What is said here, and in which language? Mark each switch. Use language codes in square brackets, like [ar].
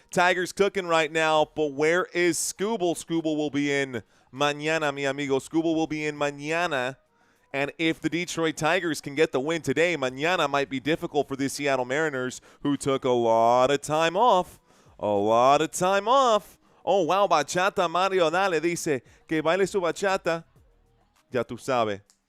[en] Tigers cooking right now, but where is Scooble? Scooble will be in [es] mañana, mi amigo. [en] Scooble will be in mañana. And if the Detroit Tigers can get the win today, mañana might be difficult for the Seattle Mariners, who took a lot of time off. A lot of time off. Oh, wow, [es] bachata. Mario Dale dice que baile su bachata. Ya tú sabes.